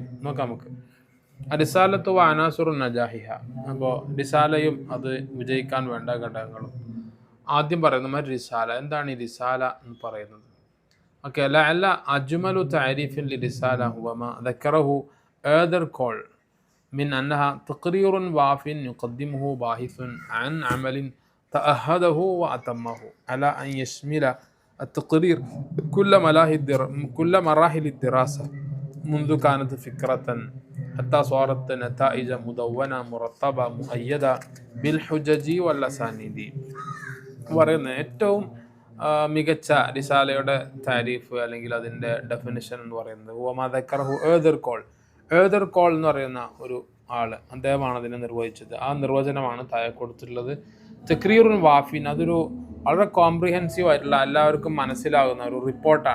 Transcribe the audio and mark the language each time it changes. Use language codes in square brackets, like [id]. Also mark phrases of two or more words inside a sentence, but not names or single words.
[ml] നോക്കാം നമുക്ക്. [ar] رسالة وعناصر نجاحها. [ml] അപ്പോൾ റിസാലയും അത് വിജയിക്കാൻ വേണ്ട ഘടകങ്ങളും ആദ്യം പറയുന്ന റിസാല. എന്താണ് ഈ റിസാല എന്ന് പറയുന്നത്? ഓക്കെ, അല്ല [ar] أجمل تعريف لرسالة هو ما ذكره ഏദർകോൾ من أنها تقرير واف يقدمه باحث عن عمل تأهده وأتمه على أن يشمل التقرير كل مراحل الدراسة منذ كانت فكرة حتى صارت نتائج مدونة مرتبة مؤيدة بالحجج والأسانيد. [ml] പറയുന്ന ഏറ്റവും മികച്ച റിസാലയുടെ താരീഫ് അല്ലെങ്കിൽ അതിൻ്റെ ഡെഫിനിഷൻ എന്ന് പറയുന്നത് [ar] وما ذكره [ml] ഏദർ കോൾ എന്ന് പറയുന്ന ഒരു ആൾ, അദ്ദേഹമാണ് അതിനെ നിർവഹിച്ചത്. ആ നിർവചനമാണ് താഴെ കൊടുത്തിട്ടുള്ളത്. [ar] تقرير واف, [ml] അതൊരു വളരെ കോംപ്രിഹെൻസീവ് ആയിട്ടുള്ള എല്ലാവർക്കും മനസ്സിലാകുന്ന ഒരു റിപ്പോർട്ടാണ്.